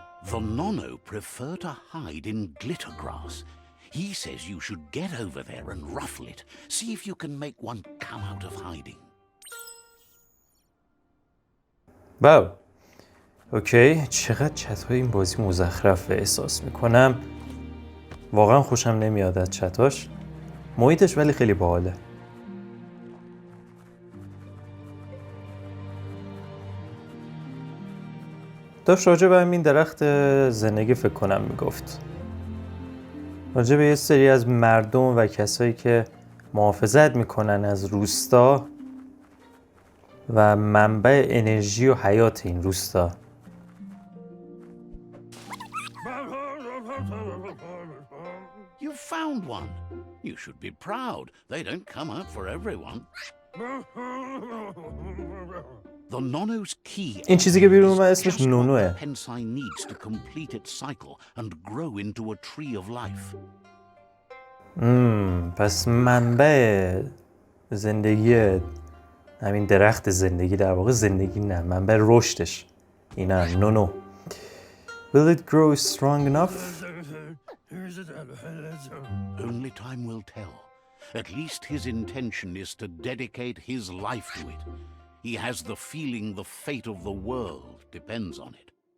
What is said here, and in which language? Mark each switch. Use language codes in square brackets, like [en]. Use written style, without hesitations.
[en] The nono prefer to hide in glitter grass. He says you should get over there and ruffle it. See if you can make one come out of hiding. [fa] واو اوکی چقدر چت‌های این بازی مزخرفه. احساس میکنم واقعا خوشم نمیاد از چتاش. محیطش ولی خیلی باحاله. داشت راجع به همین درخت زندگی فکر کنم میگفت. راجع به یه سری از مردم و کسایی که محافظت میکنن از روستا و منبع انرژی و حیات این روستا. [en] You found one. You should be proud. They don't come out for everyone. The nono's key. [fa] این چیزی که بیرون اومد اسمش نونوه. [en] Pensai needs to complete its cycle and grow into a tree of life. [fa] پس منبع زندگی همین درخت زندگی در واقع زندگی نه منبع رشدش اینه نونو. [en] Will it grow strong enough? Only time will tell. At least his intention is to dedicate his life to it. He has the feeling the fate of the world depends on it.